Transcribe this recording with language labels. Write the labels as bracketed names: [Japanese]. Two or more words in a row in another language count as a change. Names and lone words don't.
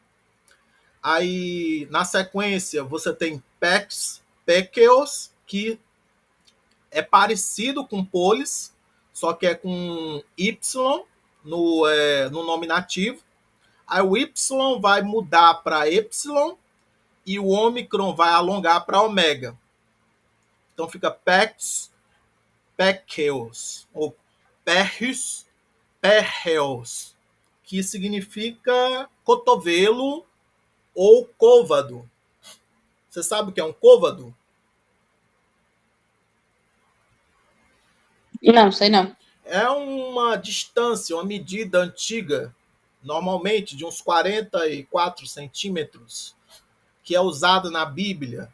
[Portuguese] Aí, na sequência, você tem pequeos, que é parecido com polis, só que é com Y no nominativo. Aí o Y vai mudar para Y e o ômicron vai alongar para ômega. Então fica pecs, pecheus, ou perris, perreus, que significa cotovelo ou côvado. Você sabe o que é um côvado? Não, sei não. É uma distância, uma medida antiga, normalmente de uns 44 centímetros, que é usada na Bíblia.